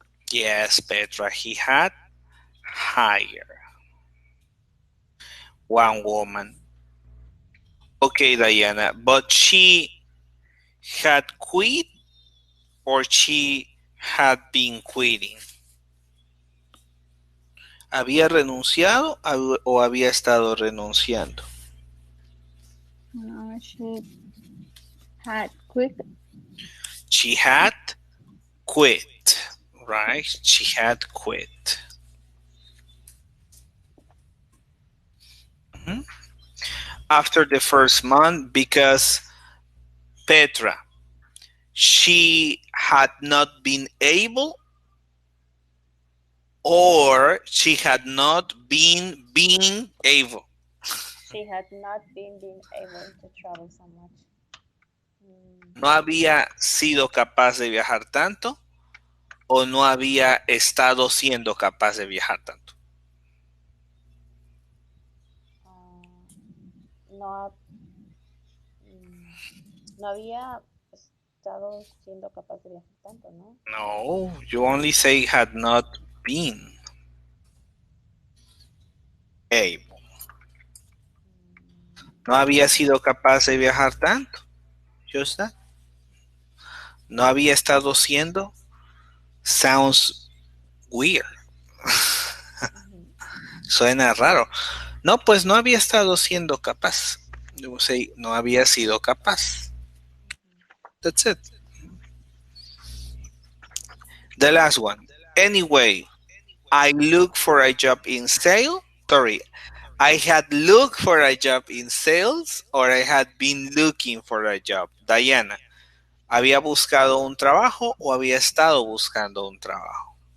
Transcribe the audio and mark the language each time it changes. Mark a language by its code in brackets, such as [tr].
[en] Yes, Petra, he had hired one woman. Okay, Diana, but she had quit or she had been quitting. [es] ¿Había renunciado o había estado renunciando? [en] She had quit. She had quit, right? She had quit. Mhm. After the first month, because Petra, she had not been able or she had not been being able. She had not been able to travel so much. Mm, [es] No había sido capaz de viajar tanto o no había estado siendo capaz de viajar tanto. ah, no, no había estado siendo capaz de viajar tanto, ¿no? [en] No, you only say had not been able. [es] No había sido capaz de viajar tanto. [en] Just that. [es] No había estado siendo. [en] Sounds weird. Ujú. [es] Suena raro. No, pues no había estado siendo capaz. [en] You say [es] no había sido capaz. [en] That's it. The last one. Anyway, I look for a job in sales. Sorry, I had looked for a job in sales or I had been looking for a job. [es] Diana, ¿había buscado un trabajo o había estado buscando un trabajo?